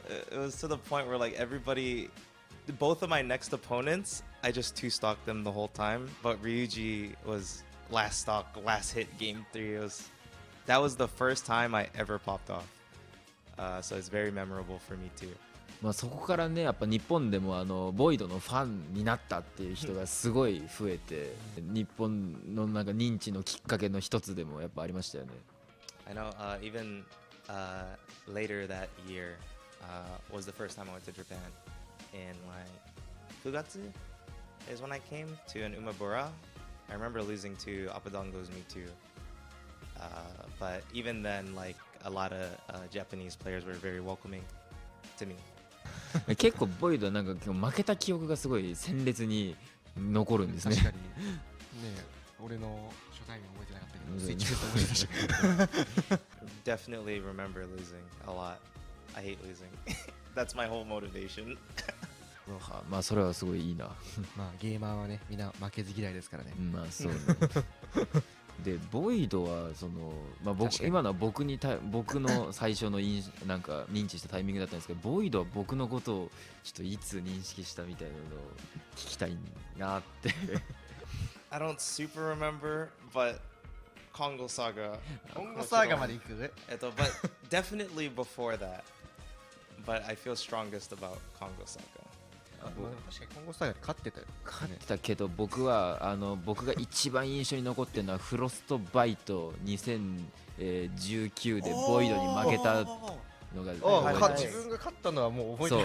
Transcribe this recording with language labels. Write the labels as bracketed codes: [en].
[en] It was to the point where like everybody, both of my next opponents, I just two-stocked them the whole time. But Ryuji was last stock, last hit, game 3. That was the first time I ever popped off. So it's very memorable for me too. [ja] まあそこからねやっぱ日本でもボイドのファンになったっていう人がすごい増えて日本のなんか認知のきっかけの一つでもやっぱありましたよね。 [en] I know even later that year was the first time I went to Japan in like 9月 is when I came to an Umabura I remember losing to Apadongo's Me Too. But even then, like a lot of Japanese players were very welcoming to me. [ja] 結構ボイドはなんか負けた記憶がすごい鮮烈に残るんですね。確かにねえ俺の初対面覚えてなかったけどスイッチフェスト思い出した [en] Definitely remember losing a lot. I hate losing. That's my whole motivation. [ja] まあそれはすごいいいな。まあゲーマーはねみんな負けず嫌いですからね。まあそうね。でボイドはその、まあ、確かに今のは僕の最初のなんか認知したタイミングだったんですけど、ボイドは僕のことをちょっといつ認識したみたいなのを聞きたいなって。 [en] I don't super remember, but Kongo Saga. [ja] 今後サーガまで行く [en] But definitely before that. But I feel strongest about Kongo Saga. [ja] あまあでも確かに今後サーガで勝ってたよ。勝ってたけど僕が一番印象に残ってるのはフロストバイト2019でボイドに負けたのが覚えて自分が勝ったのはもう覚えそう